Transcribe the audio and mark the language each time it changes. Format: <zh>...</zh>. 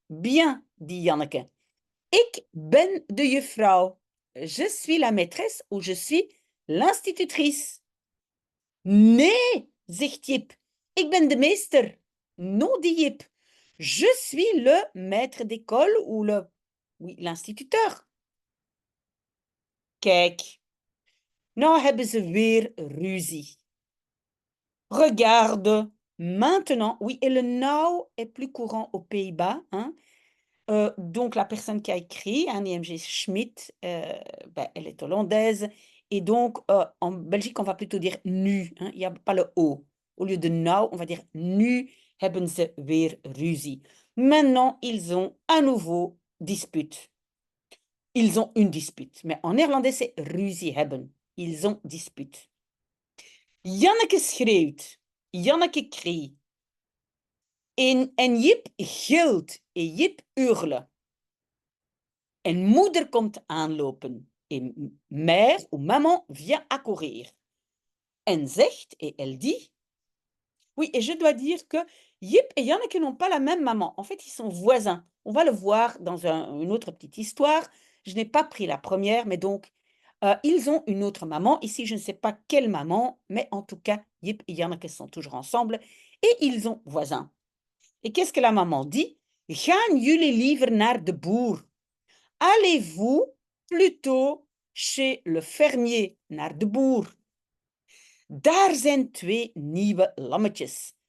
<fr>Bien, dit Janneke.</fr> <nl>Ik ben de juffrouw.</nl> <fr>Je suis la maîtresse ou je suis l'institutrice.</fr> <nl>Nee, zegt Jip. Ik ben de meester.</nl> <fr>Non, dit Jip. Je suis le maître d'école ou oui, l'instituteur.</fr> <nl>Kijk, nou hebben ze weer ruzie.</nl> <fr>Regarde, maintenant, oui, et le now est plus courant aux Pays-Bas, hein. Donc la personne qui a écrit, Annie M.G. Schmidt, elle est hollandaise et donc en Belgique, on va plutôt dire nu, hein, il y a pas le O. Au lieu de nou, on va dire</fr> <nl>nu hebben ze weer ruzie.</nl> <fr>Maintenant, ils ont à nouveau dispute. Ils ont une dispute, mais en néerlandais, c'est ruzie hebben. Ils ont dispute.</fr> <nl>Janneke schreeuwt,</nl> <fr>Janneke crie.</fr> <nl>En Jip gilt,</nl> <fr>en Jip hurle.</fr> <nl>En moeder komt aanlopen.</nl> <fr>En mère ou maman vient accourir.</fr> <nl>En zegt,</nl> <fr>et elle dit, oui, et je dois dire que Jip et Janneke n'ont pas la même maman. En fait, ils sont voisins. On va le voir dans une autre petite histoire. Je n'ai pas pris la première, mais donc, ils ont une autre maman. Ici, je ne sais pas quelle maman, mais en tout cas, Jip et Janneke sont toujours ensemble et ils ont voisins. Et qu'est-ce que la maman dit?</fr> <nl>Gaan jullie liever naar de boer?</nl> <fr>Allez-vous plutôt chez le fermier, naar de boer?</fr> <nl>Daar zijn 2 nieuwe lammetjes.</nl>